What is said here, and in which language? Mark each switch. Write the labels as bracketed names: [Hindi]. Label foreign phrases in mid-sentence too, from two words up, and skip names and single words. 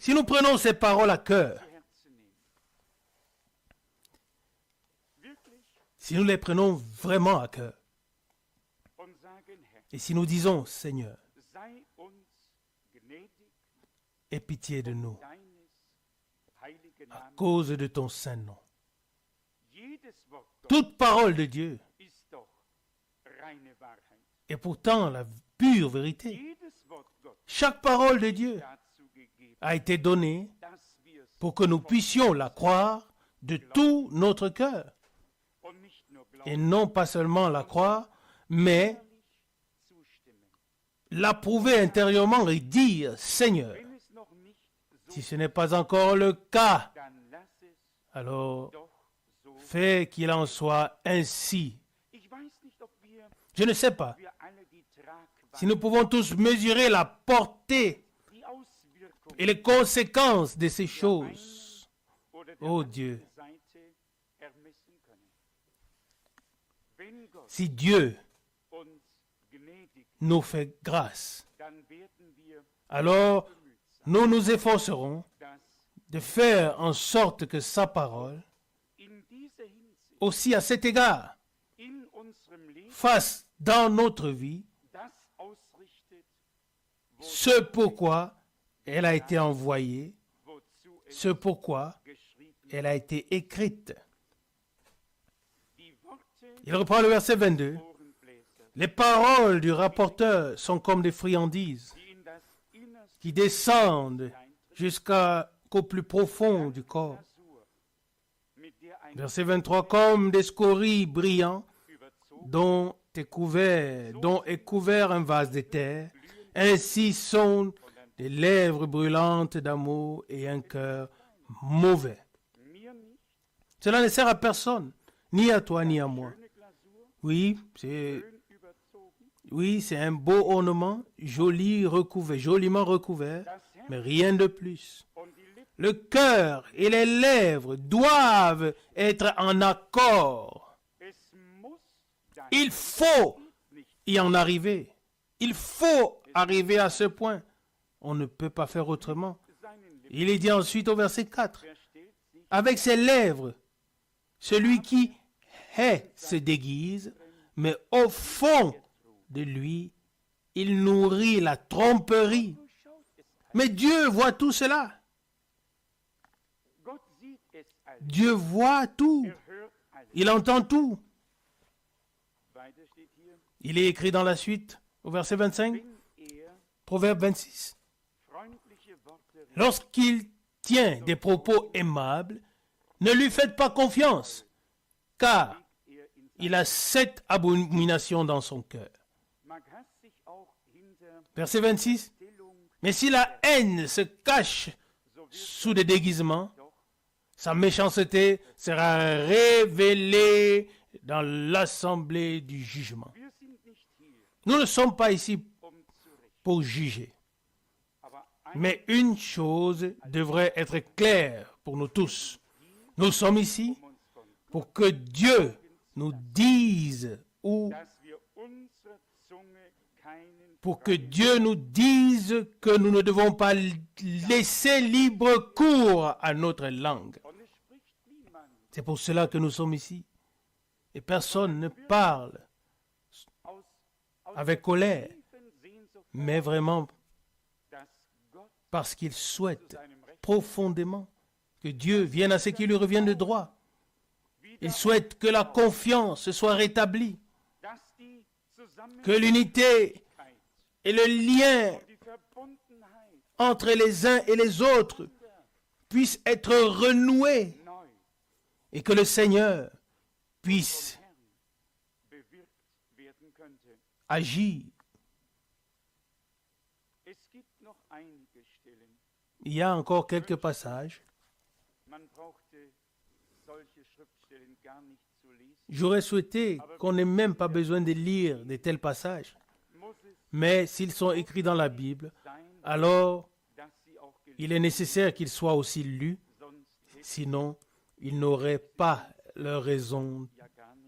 [French] Si nous prenons ces paroles à cœur, [German] Herzen nehmen, wirklich, [French] si nous les prenons vraiment à cœur, [German] und sagen, Herr, [French] et si nous disons, Seigneur, [German] sei uns gnädig, [French] aie pitié de nous, [German] deines heiligen [French] à [German] Namens. [French] cause de ton saint nom. [German] Jedes Wort Gottes [French] Toute parole de Dieu [German] ist doch reine Wahrheit. [French] est pourtant la pure vérité. [German] Jedes Wort Gottes [French] Chaque parole de Dieu [German] dazu gegeben, [French] a été donnée [German] dass wir es [French] pour que nous puissions la croire de tout notre cœur. [German] und nicht nur [French] Et [German] glauben, [French] non pas seulement la croire, mais [German] zustimmen. [French] l'approuver intérieurement et dire, Seigneur, [German] wenn es noch nicht so [French] si ce n'est pas encore le cas, [German] dann lass es [French] alors [German] doch so. [French] fais qu'il en soit ainsi. [German] Ich weiß nicht, ob [French] Je ne sais pas [German] wir alle die [French] si nous pouvons tous mesurer la portée [German] die Auswirkungen [French] et les conséquences de ces choses. [German] oder der [French] Oh [German] anderen [French] Dieu, [German] Seite ermessen können. Wenn Gott [French] si Dieu [German] uns gnädig, [French] nous fait grâce, [German] dann werden wir [French] alors [German] bemüht sein, [French] nous nous efforcerons [German] dass [French] de faire en sorte que sa parole, [German] in dieser Hinsicht [French] aussi à cet égard, [German] in unserem Leben [French] fasse dans notre vie [German] das ausrichtet, [French] ce pourquoi elle a été envoyée, [German] wozu es [French] ce pourquoi [German] geschrieben ist. [French] elle a été écrite. [German] Die Worte [French] Il reprend le verset 22. [German] Ohrenbläser, [French] Les paroles du rapporteur sont comme des friandises [German] die in das Innerste [French] qui descendent jusqu'au plus profond du corps. [German] Glasur, mit der ein [French] Verset 23, comme des scories brillants [German] überzogen [French] dont est couvert un vase de terre, ainsi sont des lèvres brûlantes d'amour et un cœur mauvais. [German] mir nicht [French] Cela ne sert à personne, ni à toi ni à moi. [German] schöne Glasur, [French] Oui, [German] schön überzogen, [French] c'est un beau ornement, joliment recouvert, [German] das Herz [French] mais rien de plus. [German] und die Lippen, [French] Le cœur et les lèvres doivent être en accord. [German] es muss dein [French] Il faut [German] nicht [French] y en arriver. Il faut arriver à ce point. On ne peut pas faire autrement. [German] seinen Lippen [French] Il est dit ensuite au verset 4, [German] verstellt sich [French] avec ses lèvres, celui qui hait se déguise, mais au fond de lui, il nourrit la tromperie. [German] durchschaut es. [French] Mais Dieu voit tout cela. [German] Gott sieht es alles. [French] Dieu voit tout. [German] Hört alles. [French] Il entend tout. [German] Weiter steht hier, [French] Il est écrit dans la suite, au verset 25, [German] wenn [French] Proverbe 26. [German] freundliche Worte redet, [French] Lorsqu'il tient des propos aimables, ne lui faites pas confiance, car [German] in [French] il a 7 abominations dans son cœur. [German] mag Hass sich auch hinter [French] Verset 26. [German] Stellung, [French] Mais si la haine se cache [German] so wird [French] sous des déguisements, [German] doch [French] sa méchanceté sera révélée dans l'assemblée du jugement. [German] wir sind nicht hier, [French] Nous ne sommes pas ici [German] um zu richten. [French] pour juger. [German] Aber [French] Mais une chose devrait être claire pour nous tous. Nous sommes ici [German] uns von [French] pour que Dieu nous dise ou [German] dass wir unsere Zunge keinen [French] pour que Dieu nous dise que nous ne devons pas laisser libre cours à notre langue. [German] und es spricht niemand [French] C'est pour cela que nous sommes ici. Et personne ne parle [German] aus [French] avec colère, [German] tiefen Sehnsucht, [French] mais vraiment [German] dass Gott [French] parce qu'il souhaite [German] seinem Recht [French] profondément que Dieu vienne à ce qui lui revient de droit. Il souhaite que la confiance soit rétablie, [German] dass die [French] que l'unité et le lien [German] die Verbundenheit [French] entre les uns et les autres puissent être renoués [German] neu [French] et que le Seigneur puisse [German] Herrn bewirkt werden könnte. [French] agir. [German] Es gibt noch einige Stellen. [French] Il y a encore quelques passages. [German] Man brauchte solche Schriftstellen gar nicht zu lesen. [French] J'aurais souhaité qu'on n'ait même pas besoin de lire de tels passages. [German] Muss es [French] Mais s'ils sont écrits dans la Bible, [German] sein, [French] alors [German] dass sie auch gelesen, [French] il est nécessaire qu'ils soient aussi lus, [German] sonst hätte [French] sinon ils n'auraient pas leur raison [German] ja gar nicht.